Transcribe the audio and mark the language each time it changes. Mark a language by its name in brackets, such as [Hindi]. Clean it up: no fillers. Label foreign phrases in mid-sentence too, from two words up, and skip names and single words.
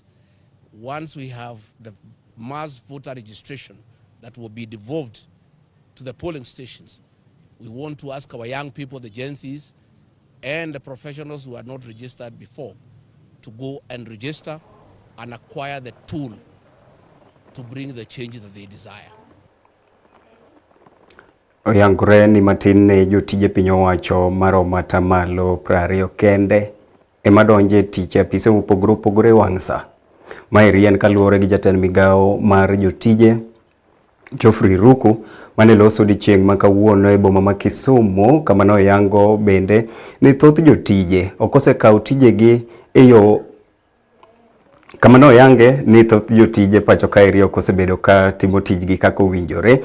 [English] Once we have the mass voter registration that will be devolved to the polling stations, we want to ask our young people, the Gen Zs, and the professionals who are not registered before, to go and register and acquire the tool to bring the change that they desire. [Luo (Kenya and Tanzania)] Oyangore ni matin ne jotije piny owacho maromo atamalo 20 kende ema donje tich e apise mopogore opogore wang' sa. Maeri en kaluwore gi jatend migao mar jotije Geoffrey Ruku mane loso odiechieng' ma kawuono e boma ma Kisumu, kama noyango bende ni thoth jotije okosekawo tijegi e yo kama noyange ni thoth jotije pacho kaeri okosebedo ka timo tijgi kaka owinjore.